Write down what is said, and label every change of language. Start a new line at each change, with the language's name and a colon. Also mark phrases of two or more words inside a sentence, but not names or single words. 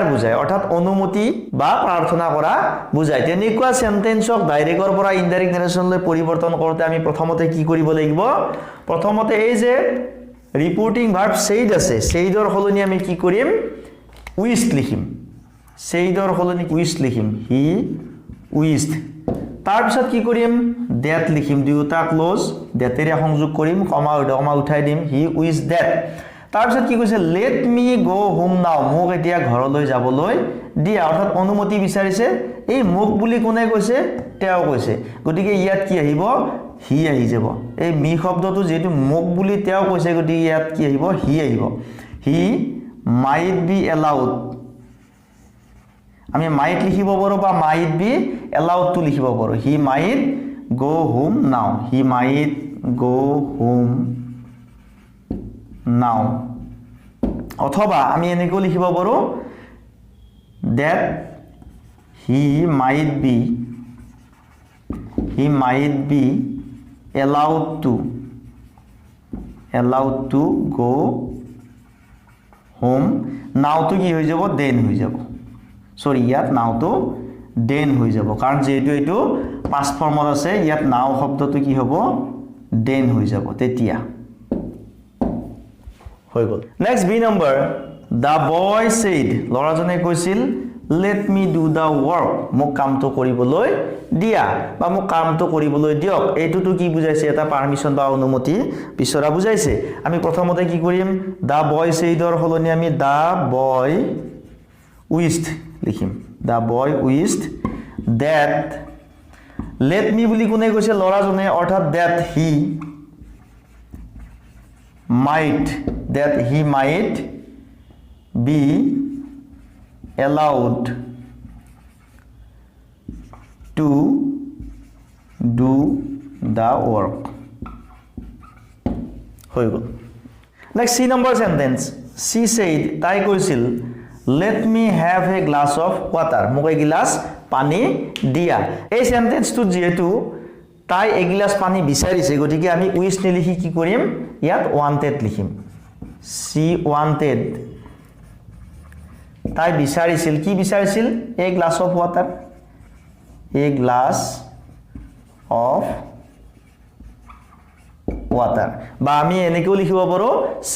Assamese: বুজায় অৰ্থাৎ অনুমতি বা প্ৰাৰ্থনা কৰা বুজায় তেনেকুৱা সেন্টেন্সক ডাইৰেক্টৰ পৰা ইনডাইৰেক্ট নেৰেশনলৈ পৰিৱৰ্তন কৰোতে আমি প্ৰথমতে কি কৰিব লাগিব প্ৰথমতে এই যে ৰিপোৰ্টিং ভাৰ্ব said আছে saidৰ হলনি আমি কি কৰিম wished লিখিম saidৰ হলনি wished লিখিম
English: he wished
Assamese: তাৰ পিছত কি কৰিম that লিখিম দুটা ক্লোজ thatৰে সংযোগ কৰিম কমা উঠাই দিম
English: he wished that
Assamese: তাৰ পিছত কি কৈছে
English: let me go home now
Assamese: মোক এতিয়া ঘৰলৈ যাবলৈ দিয়া অৰ্থাৎ অনুমতি বিচাৰিছে এই মোক বুলি কোনে কৈছে তেওঁ কৈছে গতিকে ইয়াত কি আহিব হি আহি যাব এই মি শব্দটো যেটো মোক বুলি তেওঁ কৈছে গতিকে ইয়াত কি আহিব হি আহিব
English: he might be allowed
Assamese: আমি might লিখিব পাৰো বা
English: might be allowed to
Assamese: লিখিব পাৰো
English: he might go home now he might go home now
Assamese: অথবা আমি এনেকৈ লিখিব পাৰো
English: that he might be allowed to go home now
Assamese: to কি হৈ যাব then হৈ যাব সৰি ইয়াত
English: now to then
Assamese: হৈ যাব কাৰণ যেটো এটো past ফৰ্মত আছে ইয়াত now শব্দটো কি হ'ব then হৈ যাব তেতিয়া হৈ গল
English: next b number the boy said
Assamese: লৰাজনে কৈছিল
English: let me do the work
Assamese: মোক কামটো কৰিবলৈ দিয়া বা মোক কামটো কৰিবলৈ দিয়ক এইটোটো কি বুজাইছে এটা পারমিশন বা অনুমতি বিচৰা বুজাইছে আমি প্ৰথমতে কি কৰিম
English: the boy
Assamese: saidৰ হলনি আমি
English: the boy wished
Assamese: লিখিম
English: the boy wished that let me
Assamese: বুলি কোনে কৈছে লৰাজনে অৰ্থাৎ
English: that he might be allowed to do the work
Assamese: হৈ গল
English: next c number sentence she said
Assamese: তাই কৈছিল
English: let me have a glass of water
Assamese: মোক এগিলাস পানী দিয়া এই সেন্টেন্সটো যেহেতু তাই এগিলাস পানী বিচাৰিছে গতিকে আমি উইশ নিলিখি কি কৰিম ইয়াত wanted লিখিম
English: she wanted
Assamese: তাই বিচাৰিছিল কি বিচাৰিছিল
English: a glass of water a glass of water
Assamese: বা আমি এনেকেও লিখিব পাৰো she